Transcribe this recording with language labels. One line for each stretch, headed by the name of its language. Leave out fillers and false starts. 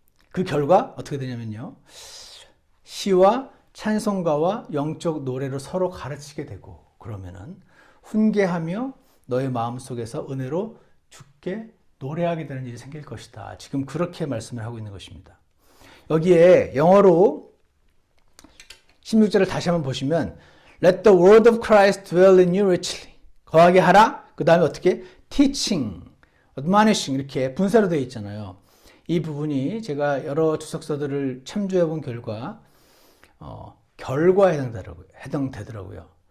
Korean: 그 결과 어떻게 되냐면요. 시와 찬송가와 영적 노래로 서로 가르치게 되고 그러면은 훈계하며 너의 마음속에서 은혜로 주께 노래하게 되는 일이 생길 것이다. 지금 그렇게 말씀을 하고 있는 것입니다. 여기에 영어로 16절을 다시 한번 보시면
English: Let the word of Christ dwell in you richly.
Korean: 거하게 하라. 그 다음에 어떻게?
English: Teaching, admonishing
Korean: 이렇게 분사로 되어 있잖아요. 이 부분이 제가 여러 주석서들을 참조해 본 결과 결과에 해당되더라고요.